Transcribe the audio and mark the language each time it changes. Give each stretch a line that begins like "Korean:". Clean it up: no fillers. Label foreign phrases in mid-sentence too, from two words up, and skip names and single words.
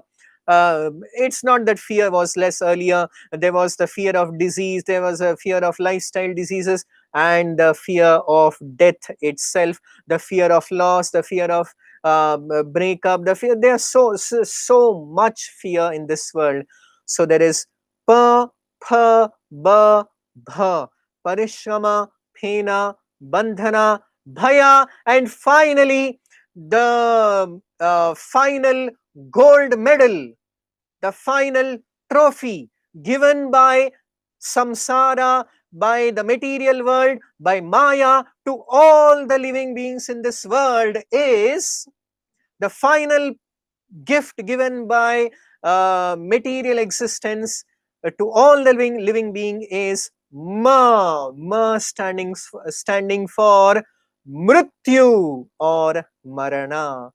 English: It's not that fear was less earlier. There was the fear of disease, there was a fear of lifestyle diseases, and the fear of death itself, the fear of loss, the fear of breakup, the fear. There's so much fear in this world. So there is pa, pha, ba, bha,
Sanskrit: परिश्रम, फेन, बन्धन, भय,
English: and finally the final gold medal, the final trophy given by samsara, by the material world, by Maya, to all the living beings in this world is the final gift given by material existence to all the living being is ma standing for mrityu or marana.